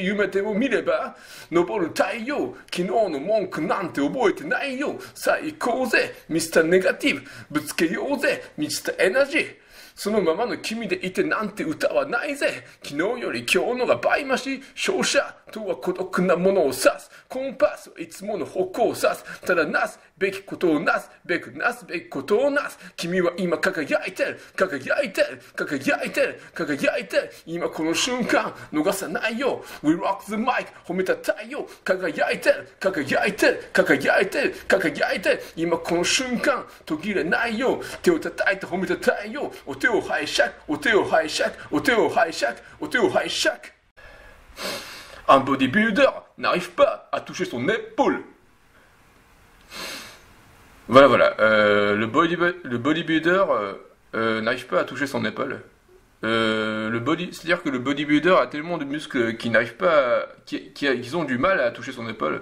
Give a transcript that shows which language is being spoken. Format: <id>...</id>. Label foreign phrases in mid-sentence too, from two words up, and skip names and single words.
<ja>夢でも見れば昇る太陽昨日の文句なんて覚えてないよさあ行こうぜミスターネガティブぶつけようぜ満ちたエナジーそのままの君でいてなんて歌はないぜ昨日より今日のが倍増し勝者とは孤独なものを指すコンパスはいつもの方向を指すただなすべきことをなすべくなすべきことをなす君は今輝いてる今この瞬間逃さないよ</ja> <en>We rock the mic</en> <ja>褒めた太陽輝いてる今この瞬間途切れないよ手を叩いて褒めた太陽お手を拝借</ja> <fr>Un bodybuilder n'arrive pas à toucher son épaule. Voilà. Le bodybuilder n'arrive pas à toucher son épaule. C'est-à-dire que le bodybuilder a tellement de muscles qu'ils n'arrivent pas, qu'ils ont du mal à toucher son épaule.</fr>